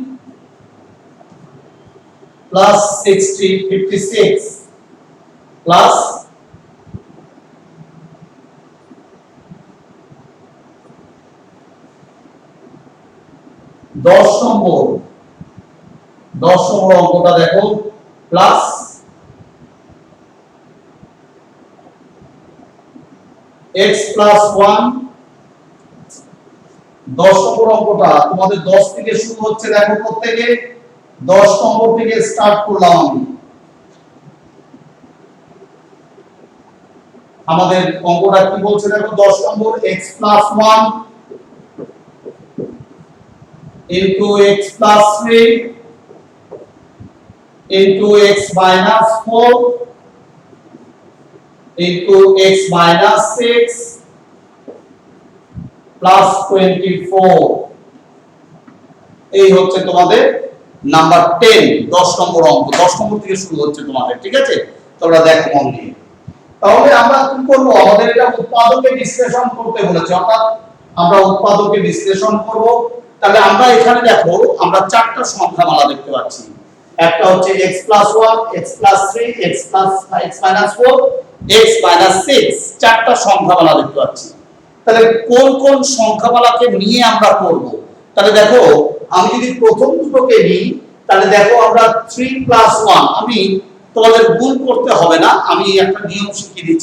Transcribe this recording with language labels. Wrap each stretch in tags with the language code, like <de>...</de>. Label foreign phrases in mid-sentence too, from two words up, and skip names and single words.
<bn>plus 56 plus 10 নম্বর অঙ্কটা দেখো, প্লাস x plus 1। 10 নম্বর অঙ্কটা তোমাদের 10 থেকে শুরু হচ্ছে। দেখো প্রত্যেকে 10 নম্বর থেকে স্টার্ট করলাম আমি। আমাদের অঙ্কটা কি বলছে দেখো, 10 নম্বর x plus 1 into x plus 3 into x minus 4 into x minus 6 plus 24। এই হচ্ছে তোমাদের নাম্বার 10, 10 নম্বর অঙ্ক। 10 নম্বর থেকে শুরু হচ্ছে তোমাদের, ঠিক আছে? তোমরা দেখো মন দিয়ে। তাহলে আমরা কি করব, আমাদের এটা উৎপাদকে বিশ্লেষণ করতে বলেছে, অর্থাৎ আমরা উৎপাদকে বিশ্লেষণ করব। তাহলে আমরা এখানে দেখো, আমরা চারটা সংখ্যামালা দেখতে পাচ্ছি। একটা হচ্ছে x plus 1 x plus 3 x minus 4 x minus 6, চারটা সংখ্যামালা দেখতে পাচ্ছি। তাহলে কোন কোন সংখ্যামালাকে নিয়ে আমরা করব? তাহলে দেখো, আমি যদি প্রথম দুটোকে নিই, তাহলে দেখো আমরা 3 plus 1, আমি তোমাদের গুণ করতে হবে না, আমি একটা নিয়ম শিখিয়ে দিচ্ছি।</bn>